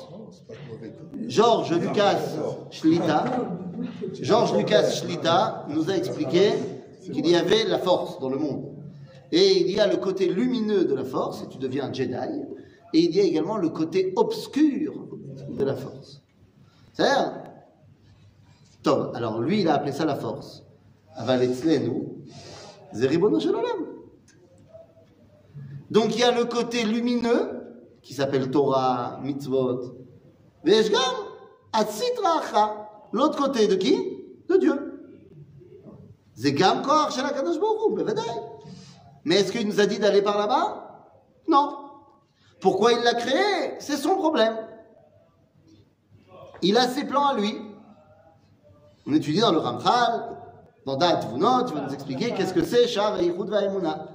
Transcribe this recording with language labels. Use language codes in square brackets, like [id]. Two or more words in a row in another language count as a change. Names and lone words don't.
[fr] Georges Lucas Shlita nous a expliqué qu'il y avait la force dans le monde. Et il y a le côté lumineux de la force, et tu deviens un Jedi, et il y a également le côté obscur de la force. C'est-à-dire, Tom, alors lui il a appelé ça la force. [he] אבל אצלנו, זה ריבונו של עולם. [fr] Donc il y a le côté lumineux qui s'appelle Torah, Mitzvot, [he] ויש גם הסטרא אחרא. [fr] L'autre côté de qui? De Dieu. [he] זה גם כוח של הקדוש ברוך הוא, בוודאי. [fr] Mais est-ce qu'il nous a dit d'aller par là-bas? Non. Pourquoi il l'a créé? C'est son problème. Il a ses plans à lui. On étudie dans le Ramchal, dans Da'at Tvunot, tu vas nous expliquer qu'est-ce que c'est Sha'ar HaYichud VaHaEmunah.